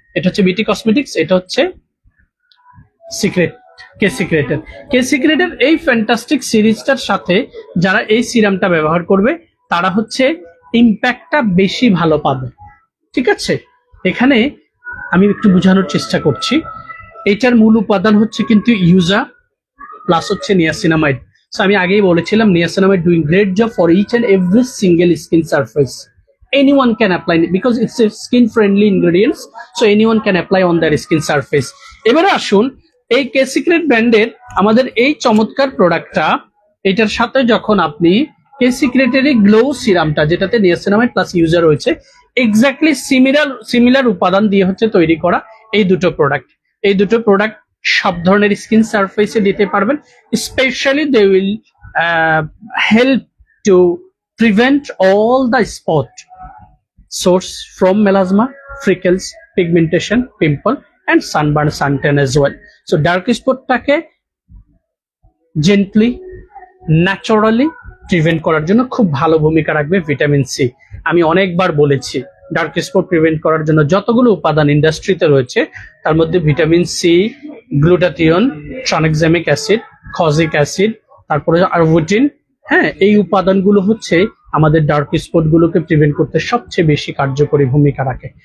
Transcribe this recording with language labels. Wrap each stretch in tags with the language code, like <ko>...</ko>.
<bn>এটা হচ্ছে বিটি কসমেটিক্স, এটা হচ্ছে সিক্রেট, কে সিক্রেটের এই ফ্যান্টাস্টিক সিরিজটার সাথে যারা এই সিরামটা ব্যবহার করবে তারা হচ্ছে ইম্প্যাক্টটা বেশি ভালো পাবে। ঠিক আছে, এখানে আমি একটু বোঝানোর চেষ্টা করছি। এটার মূল উপাদান হচ্ছে কিন্তু ইউজা প্লাস হচ্ছে নিয়াসিনামাইড। সো আমি আগেই বলেছিলাম</bn> <en>Niacinamide doing great job for each and every single skin surface. Anyone can apply it because it's a skin friendly ingredients, so anyone can apply on their skin surface.</en> <bn>এবারে আসুন এই কে secret ব্র্যান্ডের আমাদের এই চমৎকার প্রোডাক্টটা, এটার সাথে যখন আপনি কে সিক্রেটের এই গ্লো সিরামটা যেটাতে নিয়াসিনামাইড প্লাস ইউজার রয়েছে, এক্স্যাক্টলি সিমিলার উপাদান দিয়ে হচ্ছে তৈরি করা এই দুটো প্রোডাক্ট সব ধরনের স্কিন সারফেসে দিতে পারবেন।</bn> <en>Specially they will help to prevent all the spot source from melasma, freckles, pigmentation, pimple and sunburn, suntan as well.</en> <bn>So dark spot টাকে gently, naturally prevent করার জন্য খুব ভালো ভূমিকা রাখবে ভিটামিন সি। আমি অনেকবার বলেছি ডার্ক স্পট প্রিভেন্ট করার জন্য যতগুলো উপাদান ইন্ডাস্ট্রিতে রয়েছে তার মধ্যে vitamin C, glutathione, ট্রানএক্সামিক acid, kojic acid, তারপরে আরবুটিন, হ্যাঁ, এই উপাদানগুলো হচ্ছে আমাদের ডার্ক স্পট গুলোকে প্রিভেন্ট করতে সবচেয়ে বেশি কার্যকরী ভূমিকা রাখে।</bn>